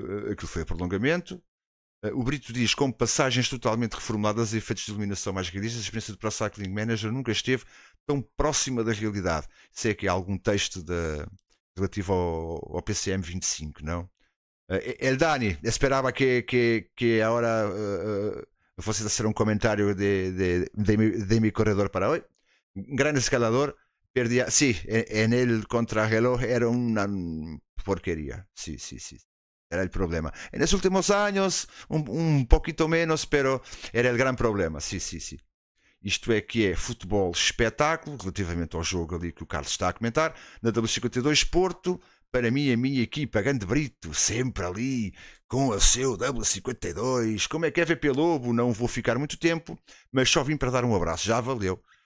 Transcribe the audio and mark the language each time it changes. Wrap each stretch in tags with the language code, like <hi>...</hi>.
<pt>Aquilo foi a prolongamento. O Brito diz: como passagens totalmente reformuladas e efeitos de iluminação mais realistas, a experiência do Pro Cycling Manager nunca esteve tão próxima da realidade. Sei que há algum texto relativo ao PCM 25, não?</pt> <es>El Dani,</es> <pt>esperava que agora fosse</pt> <es>a hacer un comentario de mi corredor para hoy. Un gran escalador, Perdía, sí, en el contrarreloj era una porquería. Sí, sí, sí. Era el problema. En los últimos años, un poquito menos, pero era el gran problema. Sí, sí, sí.</es> <pt>Isto é que é futebol espetáculo, relativamente ao jogo ali que o Carlos está a comentar. Na W52 Porto, para mim, a minha equipa, Grande Brito, sempre ali, com o seu W52. Como é que é VP Lobo? Não vou ficar muito tempo, mas só vim para dar um abraço. Já valeu.</pt>